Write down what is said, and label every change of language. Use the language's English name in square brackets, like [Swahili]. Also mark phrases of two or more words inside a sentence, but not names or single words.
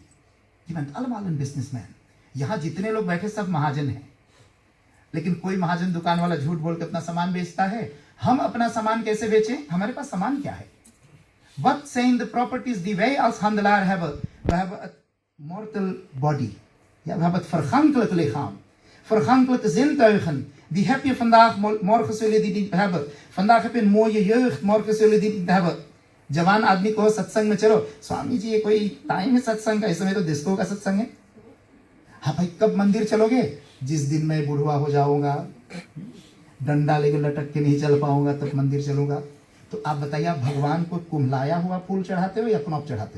[Dutch] Je bent allemaal een businessman. [Hindi] यहाँ जितने लोग बैठे सब महाजन हैं. लेकिन कोई महाजन दुकान वाला झूठ बोल के अपना सामान बेचता है. हम अपना सामान कैसे बेचें? हमारे पास सामान क्या है? [Dutch] Wat zijn de properties die wij als handelaar hebben? We hebben het [English] mortal body. [Dutch] Ja, we hebben het vergankelijke lichaam. Vergankelijke zintuigen. Die heb je vandaag, morgen zul je die niet hebben. Vandaag heb je een mooie jeugd, morgen zul je die niet hebben. [Hindi] जवान आदमी को सत्संग में चलो, स्वामी जी ये कोई टाइम है सत्संग का? इस समय तो डिस्को का सत्संग है. हाँ भाई, कब मंदिर चलोगे? जिस दिन मैं बुढ़वा हो जाऊंगा, डंडा लेकर लटक के नहीं चल पाऊंगा, तब मंदिर चलूंगा. तो आप बताइए, आप भगवान को कुम्हलाया हुआ फूल चढ़ाते हो या कनौप चढ़ाते हो?